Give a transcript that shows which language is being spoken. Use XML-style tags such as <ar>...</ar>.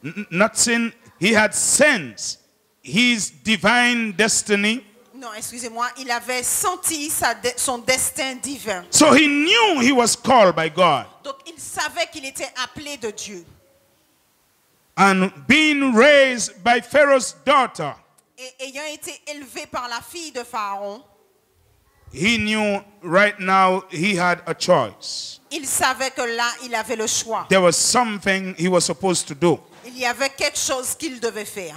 <en>not seen, he had sensed his divine destiny.</en> <fr>Non, excusez-moi, il avait senti son destin divin.</fr> <en>So he knew he was called by God.</en> <fr>Donc il savait qu'il était appelé de Dieu.</fr> <en>And being raised by Pharaoh's daughter,</en> <fr>Et ayant été élevé par la fille de Pharaon,</fr> <en>he knew right now he had a choice.</en> <fr>il savait que là, il avait le choix.</fr> <en>There was something he was supposed to do.</en> <fr>Il y avait quelque chose qu'il devait faire.</fr>